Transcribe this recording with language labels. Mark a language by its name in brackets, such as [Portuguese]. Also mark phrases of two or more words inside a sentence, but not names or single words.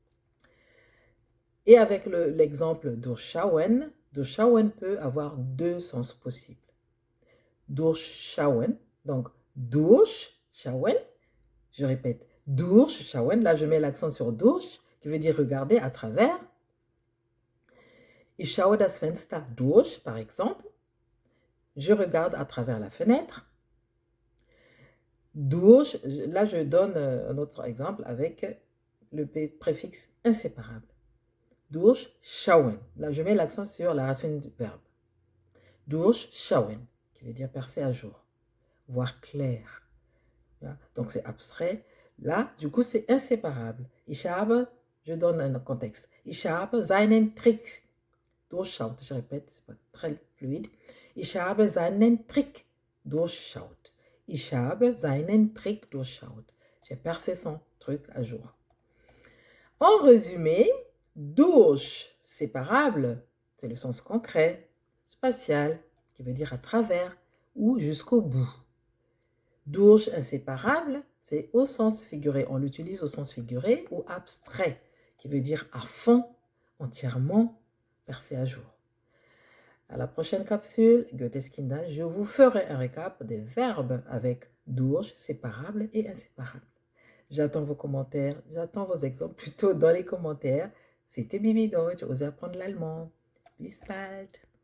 [French] Et avec l'exemple [German] durchschauen, durchschauen [French] peut avoir 2 sens possibles. Durchschauen, donc durchschauen, je répète, durchschauen, là je mets l'accent sur durch, qui veut dire regarder à travers. [German] Ich schaue das Fenster durch, [French] par exemple. Je regarde à travers la fenêtre. Durch, là je donne un autre exemple avec le préfixe inséparable. Durchschauen, là je mets l'accent sur la racine du verbe. Durchschauen, qui veut dire percer à jour, voir clair. Donc c'est abstrait. Là, du coup, c'est inséparable. [German] Ich habe, [French] je donne un contexte. [German] Ich habe seinen Trick durchschaut. [French] Je répète, c'est pas très fluide. [German] Ich habe seinen Trick durchschaut. Ich habe seinen Trick durchschaut. [French] J'ai percé son truc à jour. En résumé, durch, séparable, c'est le sens concret, spatial, qui veut dire à travers ou jusqu'au bout. Durch, inséparable, c'est au sens figuré. On l'utilise au sens figuré ou abstrait, qui veut dire à fond, entièrement, percé à jour. À la prochaine capsule, Goetheskinder, je vous ferai un récap des verbes avec durch, séparable et inséparable. J'attends vos commentaires, j'attends vos exemples plutôt dans les commentaires. C'était Bibi Deutsch, osez apprendre l'allemand. [German] Bis bald!